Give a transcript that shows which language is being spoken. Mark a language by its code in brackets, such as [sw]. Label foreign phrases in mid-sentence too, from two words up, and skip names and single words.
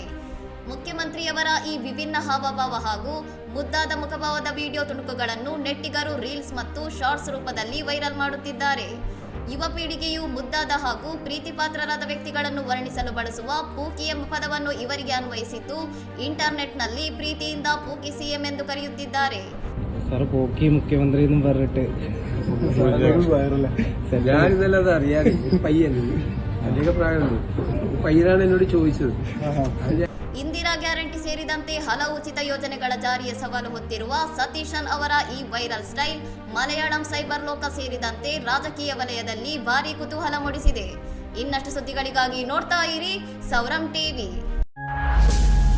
[kn] ಮುಖ್ಯಮಂತ್ರಿಯವರ ಈ ವಿಭಿನ್ನ ಹಾವಭಾವ ಹಾಗೂ ಮುದ್ದಾದ ಮುಖಭಾವದ ವಿಡಿಯೋ ತುಣುಕುಗಳನ್ನು ನೆಟ್ಟಿಗರು ರೀಲ್ಸ್ ಮತ್ತು ಶಾರ್ಟ್ಸ್ ರೂಪದಲ್ಲಿ ವೈರಲ್ ಮಾಡುತ್ತಿದ್ದಾರೆ. ಯುವ ಪೀಳಿಗೆಯು ಮುದ್ದಾದ ಹಾಗೂ ಪ್ರೀತಿಪಾತ್ರರಾದ ವ್ಯಕ್ತಿಗಳನ್ನು ವರ್ಣಿಸಲು ಬಳಸುವ ಪೂಕಿ ಎಂಬ ಪದವನ್ನು ಇವರಿಗೆ ಅನ್ವಯಿಸಿದ್ದು ಇಂಟರ್ನೆಟ್ನಲ್ಲಿ ಪ್ರೀತಿಯಿಂದ ಪೂಕಿ ಸಿಎಂ ಎಂದು ಕರೆಯುತ್ತಿದ್ದಾರೆ. [ml] സർ പോക്കി മുഖ്യമന്ത്രി എന്നും പറഞ്ഞിട്ട് ഞാനിതല്ലാതെ അറിയാതെ പയ്യന് അതിന്റെ പ്രായമുണ്ട് പയ്യനാണ് എന്നോട് ചോദിച്ചത്. [kn] ಇಂದಿರಾ ಗ್ಯಾರಂಟಿ ಸೇರಿದಂತೆ ಹಲವು ಉಚಿತ ಯೋಜನೆಗಳ ಜಾರಿಯ ಸವಾಲು ಹೊತ್ತಿರುವ ಸತೀಶನ್ ಅವರ ಈ ವೈರಲ್ ಸ್ಟೈಲ್ ಮಲಯಾಳಂ ಸೈಬರ್ ಲೋಕ ಸೇರಿದಂತೆ ರಾಜಕೀಯ ವಲಯದಲ್ಲಿ ಭಾರೀ ಕುತೂಹಲ ಮೂಡಿಸಿದೆ. ಇನ್ನಷ್ಟು ಸುದ್ದಿಗಳಿಗಾಗಿ ನೋಡ್ತಾ ಇರಿ ಸೌರಂ ಟಿವಿ.